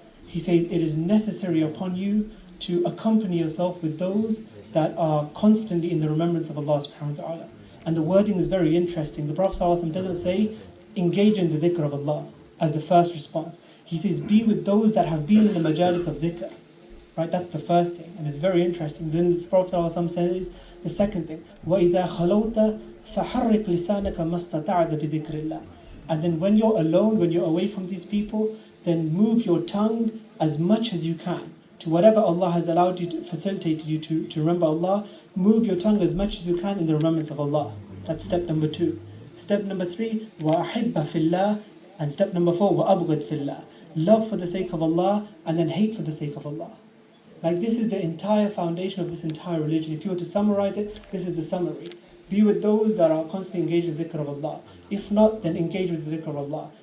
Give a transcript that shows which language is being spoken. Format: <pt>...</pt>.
<en>He says, it is necessary upon you to accompany yourself with those that are constantly in the remembrance of Allah subhanahu wa ta'ala. And the wording is very interesting. The Prophet ﷺ doesn't say, engage in the dhikr of Allah as the first response. He says, be with those that have been in the majalis of dhikr. Right, that's the first thing. And it's very interesting. Then the Prophet ﷺ says, the second thing,</en> <ar>وَإِذَا خَلَوْتَ فَحَرِّكْ لِسَانَكَ مَسْتَطَعْتَ بِذِكْرِ اللَّهِ.</ar> <en>And then when you're alone, when you're away from these people, then move your tongue as much as you can to whatever Allah has allowed you to, facilitated you to remember Allah. Move your tongue as much as you can in the remembrance of Allah. That's step number 2. Step number 3,</en> <ar>وَأَحِبَّ فِي اللَّهِ.</ar> <en>And step number 4,</en> <ar>وَأَبْغِضْ فِي اللَّهِ.</ar> <en>Love for the sake of Allah and then hate for the sake of Allah. Like, this is the entire foundation of this entire religion. If you were to summarize it, this is the summary. Be with those that are constantly engaged with the dhikr of Allah. If not, then engage with the dhikr of Allah.</en>